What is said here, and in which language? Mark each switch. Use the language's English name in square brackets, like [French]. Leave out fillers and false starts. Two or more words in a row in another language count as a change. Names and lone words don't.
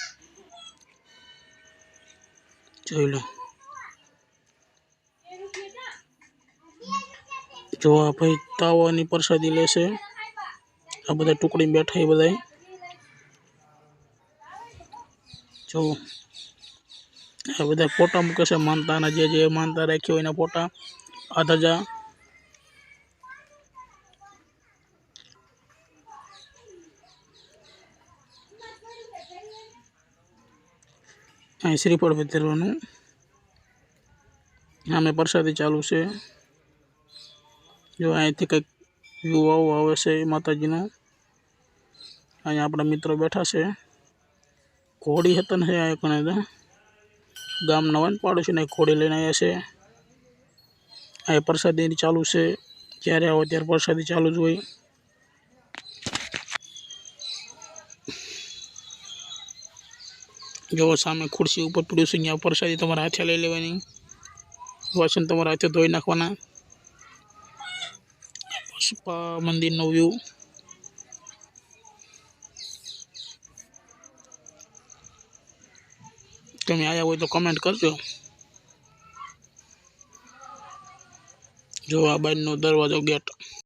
[Gujarati] ચલો જો આ ભાઈ તાવાની પ્રસાદી લેસે આ બધા ટુકડી બૈઠા હૈ બધાઈ જો આ બધા ફોટા મૂકે છે માનતા ના જે જે માનતા રાખ્યો એના ફોટા આ ધજા શ્રીફળ વિતરવાનું આમે પ્રસાદી ચાલુ સે જો અહીંથી કંઈક વ્યૂ આવે છે માતાજીનો અહીંયા આપણા મિત્રો બૈઠા છે ઘોડી હતન હૈ આ કણે ગામના વન પાડોશી ને ઘોડી લઈને આવ્યા છે આ પ્રસાદી ચાલુ છે જ્યારે आવો ત્યારે પ્રસાદી ચાલુ જ હોય જો સામે ખુરસી ઉપર पड्યું છે ત્યાં प्रसादी તમારા હાથે લઈ લેવાની વાસણ તમારા હાથે ધોઈ નાખવાના પુષ્પા મંદિરનો વ્યૂ તમે આયા હોય તો કમેન્ટ કરજો જો આ બાજુનો દરવાજો ગેટ